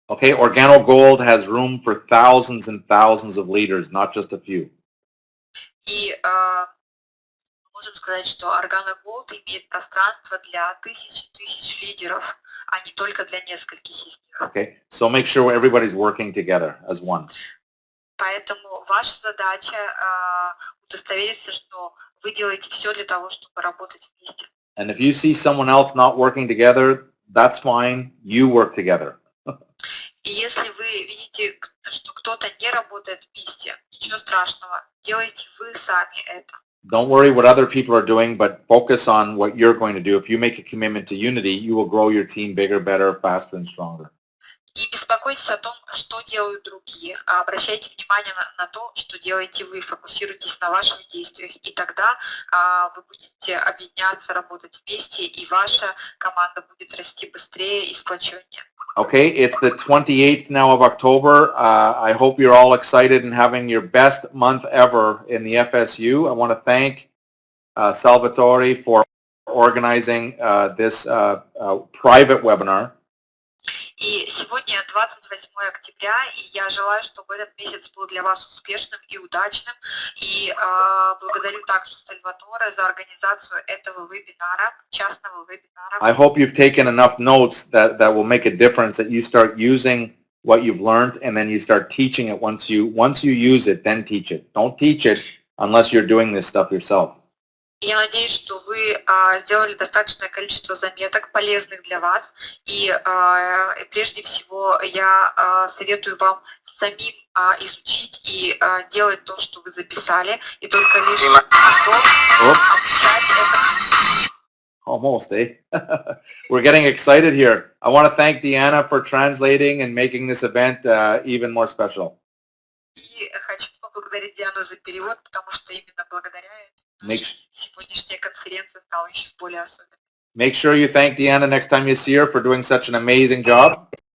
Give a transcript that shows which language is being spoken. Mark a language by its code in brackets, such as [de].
[en] Okay, Organo Gold has room for thousands and thousands of leaders, not just a few. [ru] И можем сказать, что Organo Gold имеет пространство для тысяч лидеров, а не только для нескольких из них. [en] Okay, so make sure everybody's working together as one. [ru] Поэтому ваша задача удостовериться, что вы делаете все для того, чтобы работать вместе. [en] And if you see someone else not working together, that's fine. You work together. [ru] И если вы видите, что кто-то не работает вместе, ничего страшного, делайте вы сами это. [en] Don't worry what other people are doing, but focus on what you're going to do. If you make a commitment to unity, you will grow your team bigger, better, faster, and stronger. [ru] И беспокойтесь о том, что делают другие. Обращайте внимание на то, что делаете вы. Фокусируйтесь на ваших действиях. И тогда вы будете объединяться, работать вместе, и ваша команда будет расти быстрее и сплоченнее. [en] Okay, it's the 28th now of October. I hope you're all excited and having your best month ever in the FSU. I want to thank Salvatore for organizing this private webinar. [ru] И сегодня 28 октября, и я желаю, чтобы этот месяц был для вас успешным и удачным. И благодарю также Сальваторе за организацию этого вебинара, частного вебинара. [en] I hope you've taken enough notes that will make a difference, that you start using what you've learned and then you start teaching it. Once you use it, then teach it. Don't teach it unless you're doing this stuff yourself. [ru] Я надеюсь, что вы сделали достаточное количество заметок, полезных для вас. И прежде всего я советую вам самим изучить и делать то, что вы записали, и только лишь обучать это. [en] Almost, eh? We're getting excited here. I want to thank Deanna for translating and making this event even more special. [ru] И хочу поблагодарить Диану за перевод, потому что именно благодаря этому сегодняшняя конференция стала еще более особенной. [en] Make sure you thank Deanna next time you see her for doing such an amazing job.